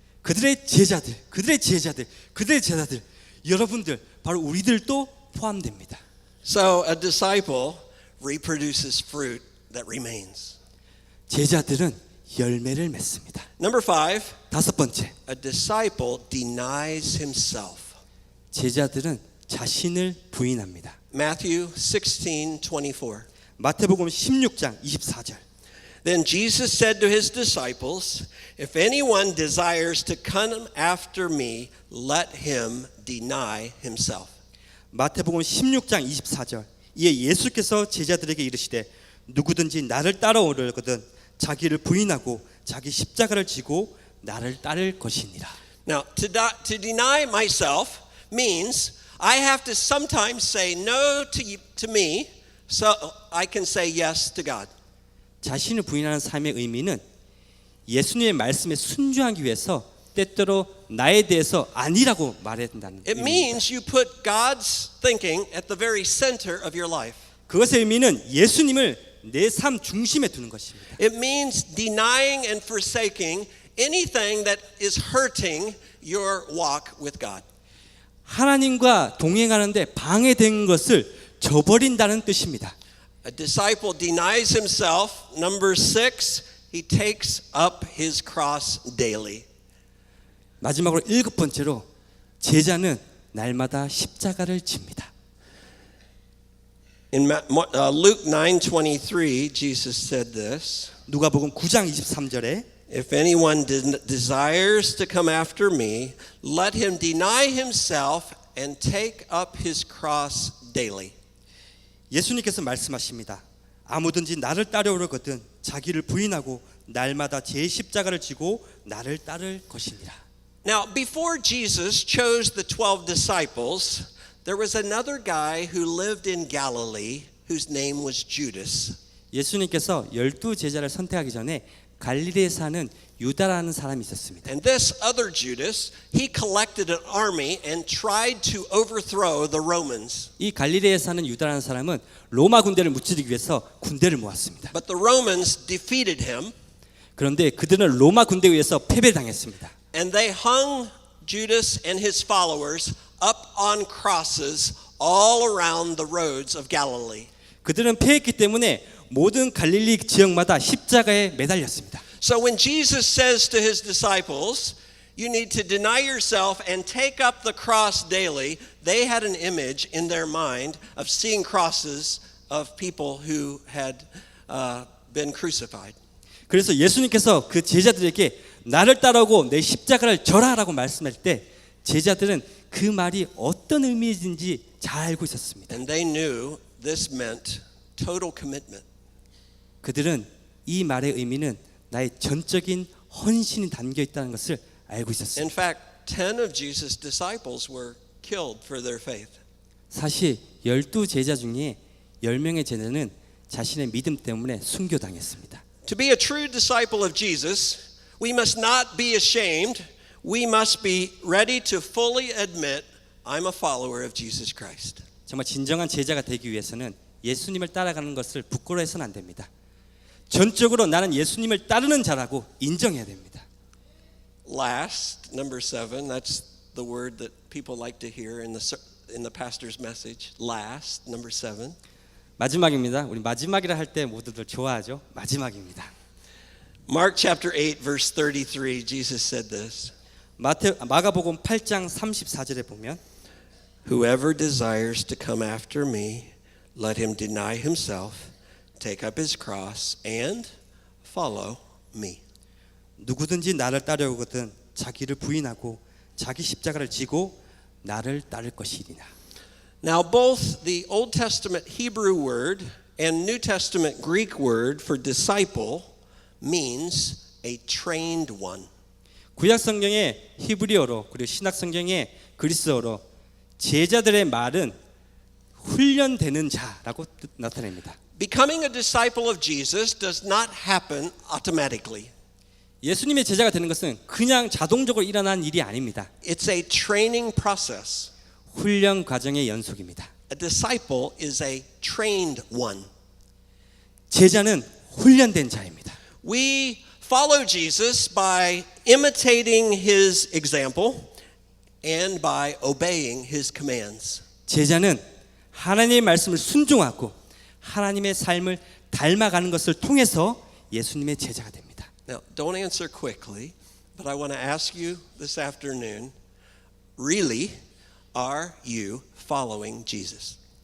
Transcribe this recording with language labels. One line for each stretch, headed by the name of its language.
Korean: 그들의 제자들, 그들의 제자들, 여러분들 바로 우리들도 포함됩니다.
English: So a disciple reproduces fruit that remains.
Korean: 제자들은 열매를 맺습니다.
English: Number 5,
Korean: 다섯 번째,
English: a disciple denies himself.
Korean: 제자들은 자신을 부인합니다.
English: Matthew 16:24.
Korean: 마태복음 16장 24절.
English: Then Jesus said to his disciples, "If anyone desires to come after me, let him deny himself."
Korean: 마태복음 16장 24절. 이에 예수께서 제자들에게 이르시되 누구든지 나를 따라오려거든 자기를 부인하고 자기 십자가를 지고 나를 따를 것이니라.
English: Now, to deny myself means I have to sometimes say no to me so I can say yes to God.
Korean: 자신을 부인하는 삶의 의미는 예수님의 말씀에 순종하기 위해서 때때로 나에 대해서 아니라고 말해야 된다는
English: It
Korean: 의미입니다.
English: means you put God's thinking at the very center of your life.
Korean: 그것의 의미는 예수님을 내 삶 중심에 두는 것입니다.
English: It means denying and forsaking anything that is hurting your walk with God.
Korean: 하나님과 동행하는데 방해된 것을 저버린다는 뜻입니다.
English: A disciple denies himself. Number 6, he takes up his cross daily.
Korean: 마지막으로 일곱 번째로 제자는 날마다 십자가를 집니다.
English: In Luke 9:23, Jesus said this.
Korean: 누가복음 9장 23절에
English: If anyone desires to come after me, let him deny himself and take up his cross daily.
Korean: 예수님께서 말씀하십니다. 아무든지 나를 따르려거든 자기를 부인하고 날마다 제 십자가를 지고 나를 따를 것이니라.
English: Now, before Jesus chose the 12 disciples, there was another guy who lived in Galilee whose name was Judas.
Korean: 예수님께서 12 제자를 선택하기 전에 갈릴리에 사는 유다라는 사람이 있었습니다.
English: And this other Judas, he collected an army and tried to overthrow the Romans.
Korean: 이 갈릴리에 사는 유다라는 사람은 로마 군대를 무찌르기 위해서 군대를 모았습니다.
English: But the Romans defeated him.
Korean: 그런데 그들은 로마 군대에 의해서 패배당했습니다.
English: and they hung Judas and his followers up on crosses all around the roads of Galilee.
Korean: 그들은 패했기 때문에 모든 갈릴리 지역마다 십자가에 매달렸습니다.
English: So when Jesus says to his disciples, you need to deny yourself and take up the cross daily, they had an image in their mind of seeing crosses of people who had been crucified.
Korean: 그래서 예수님께서 그 제자들에게 나를 따라오고 내 십자가를 져라라고 말씀할 때 제자들은 그 말이 어떤 의미인지 잘 알고 있었습니다.
English: And they knew this meant total commitment.
Korean: 그들은 이 말의 의미는 나의 전적인 헌신이 담겨 있다는 것을 알고 있었습니다.
English: In fact, 10 of Jesus' disciples were killed for their faith.
Korean: 사실 12제자 중에 10명의 제자는 자신의 믿음 때문에 순교당했습니다.
English: To be a true disciple of Jesus, we must not be ashamed. We must be ready to fully admit I'm a follower of Jesus Christ.
Korean: 정말 진정한 제자가 되기 위해서는 예수님을 따라가는 것을 부끄러워해서는 안 됩니다. 전적으로 나는 예수님을 따르는 자라고 인정해야 됩니다.
English: Last, number 7, that's the word that people like to hear in the pastor's message. Last, number 7.
Korean: 마지막입니다. 우리 마지막이라 할 때 모두들 좋아하죠. 마지막입니다.
English: Mark chapter 8 verse 33, Jesus said this.
Korean: 마가복음 8장 34절에 보면
English: Whoever desires to come after me, let him deny himself, take up his cross and follow me.
Korean: 누구든지 나를 따르거든 자기를 부인하고 자기 십자가를 지고 나를 따를 것이니라.
English: Now both the Old Testament Hebrew word and New Testament Greek word for disciple means a trained one.
Korean: 구약 성경의 히브리어로 그리고 신약 성경의 그리스어로 제자들의 말은 훈련되는 자라고 나타냅니다.
English: Becoming a disciple of Jesus does not happen automatically.
Korean: 예수님의 제자가 되는 것은 그냥 자동적으로 일어난 일이 아닙니다.
English: It's a training process.
Korean: 훈련 과정의 연속입니다.
English: A disciple is a trained one.
Korean: 제자는 훈련된 자입니다.
English: We follow Jesus by imitating his example and by obeying his commands.
Korean: 제자는 하나님의 말씀을 순종하고 하나님의 삶을 닮아가는 것을 통해서 예수님의 제자가 됩니다.
English: Now, don't answer quickly, but I want to ask you this afternoon, really, are you following Jesus?